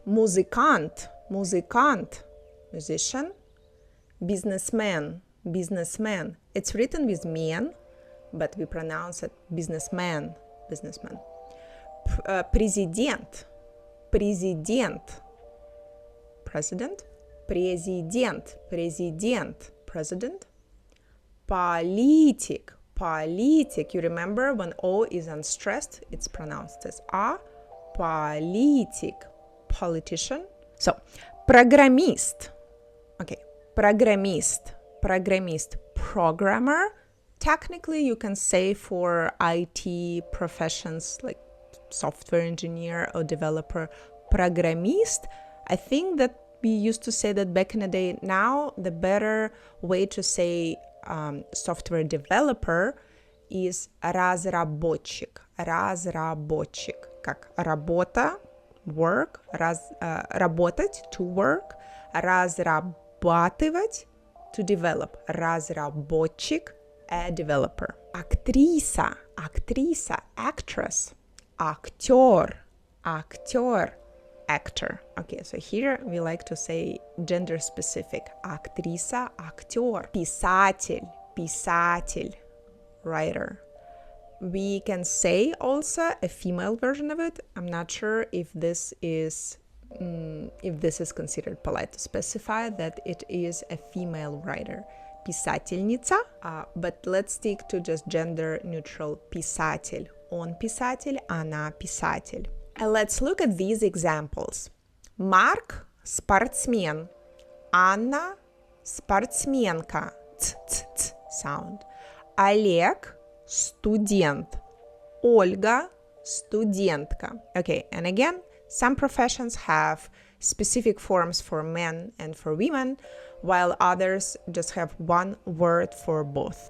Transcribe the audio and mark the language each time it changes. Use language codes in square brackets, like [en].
[ru] Музыкант, музыкант, [en] musician. Businessman, businessman. It's written with man, but we pronounce it businessman, businessman. [ru] Президент, президент. [en] President. [ru] Президент, президент, [en] president. [ru] Политик, политик. [en] You remember when O is unstressed, it's pronounced as A. [ru] Политик, [en] politician. So, [ru] программист. [en] Okay, [ru] программист, программист, [en] programmer. Technically, you can say for IT professions like software engineer or developer, программист. I think that we used to say that back in the day. Now, the better way to say software developer is [ru] разработчик. Разработчик. Как работа, [en] work, [ru] работать, [en] to work, [ru] разрабатывать, [en] to develop. [ru] Разработчик, [en] a developer. [ru] Актриса, актриса, [en] actress. [ru] Актёр, актёр. [en] Actor. Okay, so here we like to say gender specific. [ru] Актриса, актер. Писатель, писатель. [en] Writer. We can say also a female version of it. I'm not sure if this is considered polite to specify that it is a female writer. [ru] Писательница, [en] but let's stick to just gender neutral [ru] писатель. Он писатель, она писатель. [en] And let's look at these examples. [ru] Марк – спортсмен. Анна – спортсменка. Ц-ц-ц [en] sound. [ru] Олег – студент. Ольга – студентка. [en] Okay, and again, some professions have specific forms for men and for women, while others just have one word for both.